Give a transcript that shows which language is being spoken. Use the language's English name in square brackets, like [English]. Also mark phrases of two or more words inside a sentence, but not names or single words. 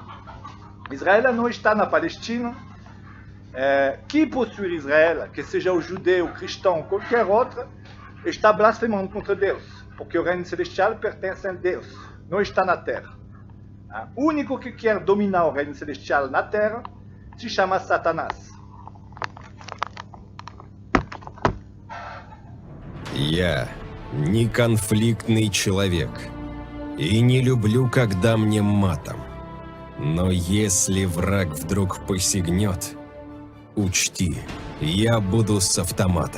[Portuguese] Israel não está na Palestina. Que possuir Israel, que seja o judeu, o cristão, qualquer outro, está blasfemando contra Deus. Porque o reino celestial pertence a Deus, não está na terra. O único que quer dominar o reino celestial na terra se chama Satanás. [Russian] Я не конфликтный человек и не люблю, когда мне матом. Но если враг вдруг посягнет, учти, я буду с автоматом.